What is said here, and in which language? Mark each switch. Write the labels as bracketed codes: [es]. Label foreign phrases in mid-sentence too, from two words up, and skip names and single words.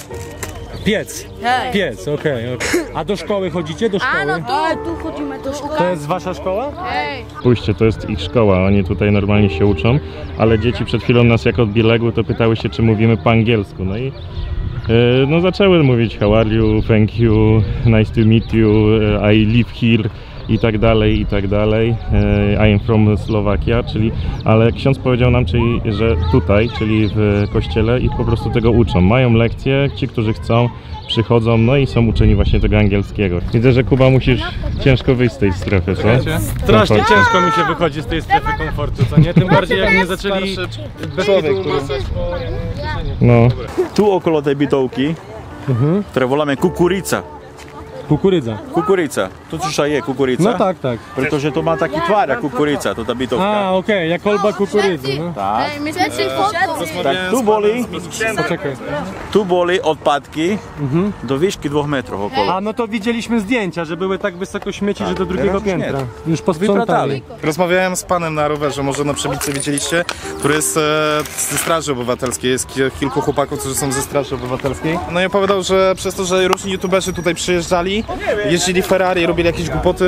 [pl] Piec. Piec, okej. A do szkoły chodzicie? Do szkoły? Ano, tu chodzimy do szkoły. To jest wasza szkoła? Spójrzcie, to jest ich szkoła, oni tutaj normalnie się uczą, ale dzieci przed chwilą nas jak odbiegły, to pytały się, czy mówimy po angielsku, no i no zaczęły mówić [en] how are you, thank you, nice to meet you, I live here [pl] i tak dalej, i tak dalej. [en] I am from Slovakia, [pl] czyli, ale ksiądz powiedział nam, że tutaj, czyli w kościele ich po prostu tego uczą. Mają lekcje, ci, którzy chcą, przychodzą, no i są uczeni właśnie tego angielskiego. Widzę, że Kuba musisz ciężko wyjść z tej strefy, co? Strasznie ciężko mi się wychodzi z tej strefy komfortu, co nie? Tym bardziej jak nie zaczęli No. [sk] Tu okolo tej bytovky, które voláme kukurica. [pl] Kukurydza. [sk] Kukurica. Tu cisza je kukurica. [pl] No tak, tak. [sk] Pretože to má taký tvár jak kukurica, to tá bytovka. A, [pl] okej, jak kolba kukurydzy, no. Tak. [sk] Všetci. Tak [pl] Poczekaj. [sk] tu boli odpadki do výšky 2 metrów okolo. A, [pl] no to widzieliśmy zdjęcia, że były tak wysoko śmieci, że do drugiego teraz już nie. piętra. Już posprzątali. Rozmawiałem z panem na rowerze, może na przebicie widzieliście, który jest ze Straży Obywatelskiej. Jest kilku chłopaków, którzy są ze Straży Obywatelskiej. No i opowiadał, że przez to, że różni youtuberzy tutaj przyjeżdżali, jeździli Ferrari, robili jakieś głupoty.